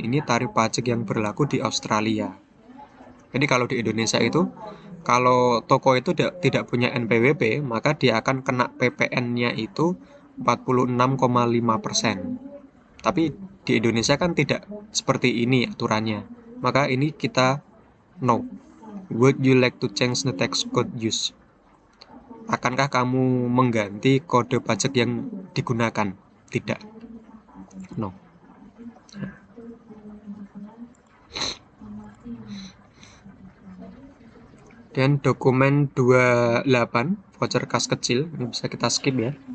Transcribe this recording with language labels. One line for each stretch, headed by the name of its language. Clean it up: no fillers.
Indonesian: Ini tarif pajak yang berlaku di Australia. Jadi kalau di Indonesia itu, kalau toko itu tidak punya NPWP, maka dia akan kena PPN-nya itu 46,5%. Tapi di Indonesia kan tidak seperti ini aturannya. Maka ini kita no.
English: Would you like to change the tax code use?
Indonesian: Akankah kamu mengganti kode pajak yang digunakan? Tidak. No. Dan dokumen 28, voucher kas kecil, ini bisa kita skip ya.